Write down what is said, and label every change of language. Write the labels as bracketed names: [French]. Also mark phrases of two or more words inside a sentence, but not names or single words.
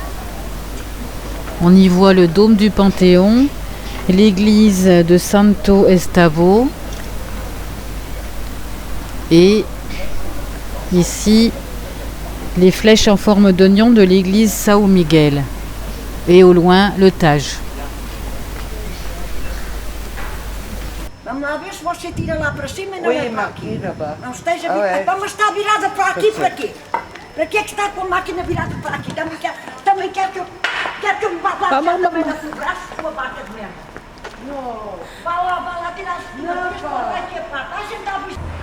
[French] On y voit le dôme du Panthéon, l'église de Santo Estavo et ici les flèches en forme d'oignon de l'église São Miguel et au loin le Tage. [Portuguese] Vamos lá ver se você tira lá para cima e não é para aqui. Não esteja virada. Mas está virada para aqui, para quê? Para que é que está com a máquina virada para aqui? Também quer que eu me bata também no braço com a vaca de merda. Não. Vá lá tirar as fotografias para lá que é para. A gente está a ver.